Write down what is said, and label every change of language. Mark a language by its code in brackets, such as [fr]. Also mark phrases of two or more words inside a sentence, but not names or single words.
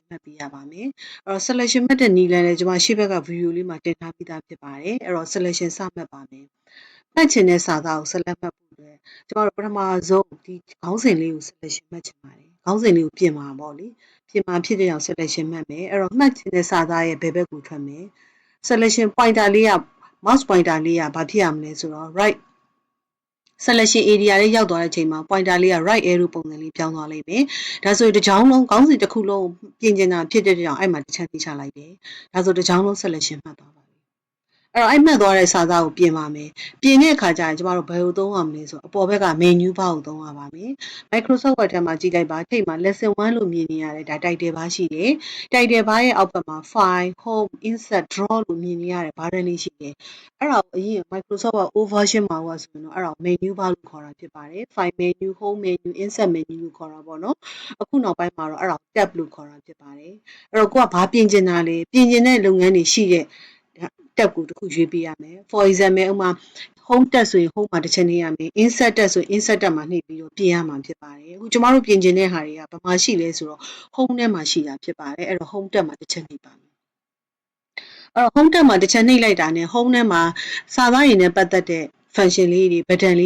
[my] မှတ်ပေးရပါမယ်အဲ့တော့ selection မှတ်တဲ့နည်းလမ်းလည်းကျမရှေ့ဘက်က video လေးမှာတင်ထားပြီးသားဖြစ်ပါတယ်အဲ့တော့ selection စမှတ်ပါမယ်မှတ်ချင်တဲ့စာသားကို select မှတ်ဖို့အတွက်ကျမတို့ပထမဆုံးဒီခေါင်းစဉ်လေးကို selection မှတ်ချင်ပါတယ်ခေါင်းစဉ်လေးကိုပြင်ပါပေါ့လေပြင်မှာဖြစ်တဲ့အောင် selection မှတ်မယ်အဲ့တော့မှတ်ချင်တဲ့စာသားရဲ့ဘယ်ဘက်ကိုထွက်မယ် [en] selection pointer [my] လေးက [en] mouse pointer [my] လေးကဘာဖြစ်ရမလဲဆိုတော့ right [en] selection area [my] လေးရောက်သွားတဲ့အချိန်မှာ pointer လေးက [en] right arrow [my] ပုံစံလေးပြောင်းသွားလိမ့်မယ်ဒါဆိုတစ်ချောင်းလုံးခေါင်းစဉ်တစ်ခုလုံးပြင်ကျင်တာဖြစ်တဲ့ကြောင့်အဲ့မှာတစ်ချမ်းသိချလိုက်တယ်ဒါဆိုတစ် ချောင်းလုံး selection မှတ်သွားပါပြီအဲ့တော့အဲ့မှတ်သွားတဲ့စာသားကိုပြင်ပါမယ်ပြင်တဲ့အခါကျရင်ကျမတို့ဘယ်ကိုသုံးရမလဲဆိုအပေါ်ဘက်က [en] menu bar [my] ကိုသုံးရ ပါမယ် Microsoft Word ထဲမှာကြည့်လိုက်ပါထိပ်မှာ [en] lesson 1 [my] လို့မြင်နေရတယ်ဒါ [en] title bar [my] ရှိတယ် [en] title bar [my] ရဲ့အောက်ဘက်မှာ [en] file home insert draw [my] လို့မြင်နေရတယ် button လေးရှိတယ်အဲ့ဒါကိုအရင် Microsoft Word [en] old version [my] မှာဆိုရင်တော့အဲ့ဒါကို [en] menu bar [my] လို့ခေါ်တာဖြစ်ပါတယ် [en] file menu home menu insert menu [my] လို့ခေါ်တာပေါ့နော်အခုနောက်ပိုင်းမှာတော့အဲ့ဒါကို tab လို့ခေါ်တာဖြစ်ပါတယ်အဲ့တော့ကိုကဘာပြင်ကျင်တာလဲပြင်ကျင်တဲ့လုပ်ငန်းတွေရှိတဲ့ tab ကိုတစ်ခုရွေးပေးရမယ် [en] for example [my] ဥမာ [en] home tab [my] ဆိုရင် home မှာတစ်ချက်နှိပ်ရမယ် [en] insert tab [my] ဆိုရင် [en] insert tab [my] မှာနှိပ်ပြီးတော့ပြင်ရမှာဖြစ်ပါတယ်အခုကျမတို့ပြင်ကျင်တဲ့ဟာတွေကဘာမှရှိလဲဆိုတော့ home ထဲမှာ ရှိတာဖြစ်ပါတယ်အဲ့တော့ [en] home tab [my] မှာတစ်ချက်နှိပ်ပါမယ်အဲ့တော့ [en] home tab [my] မှာတစ်ချက်နှိပ်လိုက်တာနဲ့ home ထဲမှာစာသားရည်နဲ့ပတ်သက်တဲ့ function လေးတွေ button လေး